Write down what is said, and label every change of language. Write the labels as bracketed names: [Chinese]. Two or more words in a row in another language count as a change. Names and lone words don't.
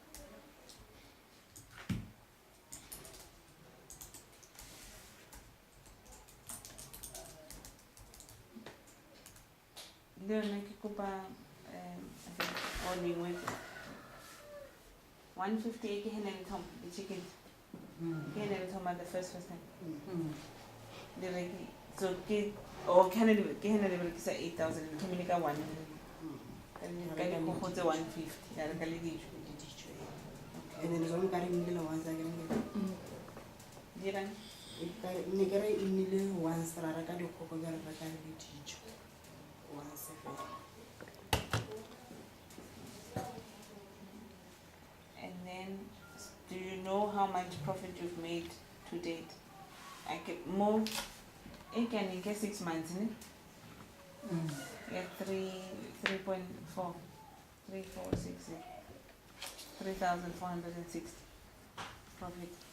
[Tswana] le yone ke kopa o nngwe 150 e ke henele thoma di-chickens ke henele thoma [English] the first time [Tswana] le reki so ke henele berekisa 8,000 thomile ka 1 ka dikgogo tse 150 ya reka le dijo [English] and then [Tswana] jalo ka re nnile once a ke dirang ne ke re e nnile once ra reka dikgogo ka re reka le dijo once fela [English] and then do you know how much profit you've made to date? I get more I can get 6 months ne? Yeah, 3.4 3,460 profit.